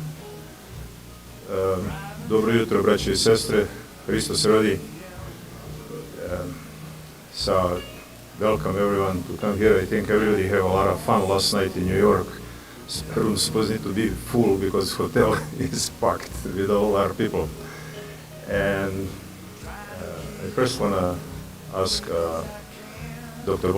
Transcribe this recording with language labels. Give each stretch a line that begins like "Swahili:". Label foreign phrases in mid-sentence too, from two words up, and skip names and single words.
Serbian: Dobro jutro, braće i sestre. Hristos se rodi.
English: Welcome everyone to come here. I think everybody had a lot of fun last night in New York. Rooms supposed to be full because hotel is packed with a lot of people. And I first want to ask Dr.